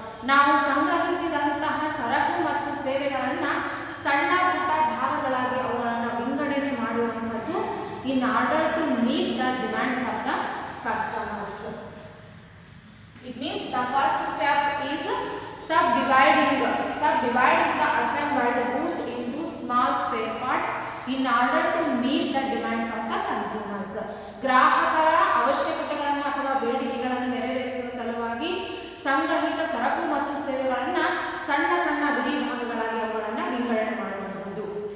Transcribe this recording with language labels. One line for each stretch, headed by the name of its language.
Kannada: ನಾವು ಸಂಗ್ರಹಿಸಿದಂತಹ ಸರಕು ಮತ್ತು ಸೇವೆಗಳನ್ನು ಸಣ್ಣ ಪುಟ್ಟ ಭಾಗಗಳಾಗಿ ಅವುಗಳನ್ನು ವಿಂಗಡಣೆ ಮಾಡುವಂಥದ್ದು
English: in order to meet the demands of the customers. It means the first step is subdividing the assembled goods into small spare parts in order to meet the demands of the consumers.
Kannada: ಗ್ರಾಹಕರ ಅವಶ್ಯಕತೆಗಳನ್ನು ಅಥವಾ ಬೇಡಿಕೆಗಳನ್ನು ನೆರವೇರಿಸುವ ಸಲುವಾಗಿ ಸಂಗ್ರಹಿತ ಸರಕು ಮತ್ತು ಸೇವೆಗಳನ್ನು ಸಣ್ಣ ಸಣ್ಣ ಬಿಡಿ ಭಾಗಗಳಾಗಿ ಅವುಗಳನ್ನು ವಿಂಗಡಣೆ ಮಾಡುವಂಥದ್ದು.